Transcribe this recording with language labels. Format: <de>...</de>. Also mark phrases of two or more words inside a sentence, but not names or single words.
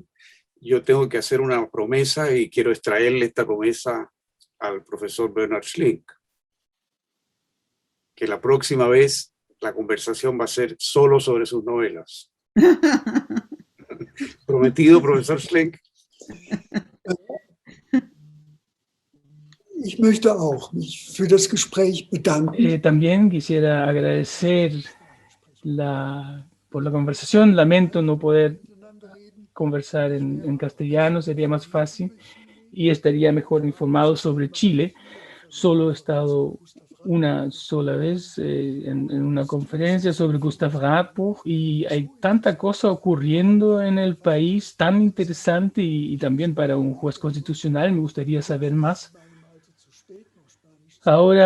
<es>Yo tengo que hacer una promesa y quiero extraerle esta promesa al profesor Bernhard Schlink, que la próxima vez la conversación va a ser solo sobre sus novelas. ¿Prometido, profesor Schlink?</es> <de>Ich möchte auch mich für das Gespräch bedanken.</de> <es>También quisiera agradecer por la conversación. Lamento no poder conversar en castellano, sería más fácil y estaría mejor informado sobre Chile. Solo he estado una sola vez en una conferencia sobre Gustav Radbuch, y hay tanta cosa ocurriendo en el país tan interesante, y también para un juez constitucional me gustaría saber más.</es>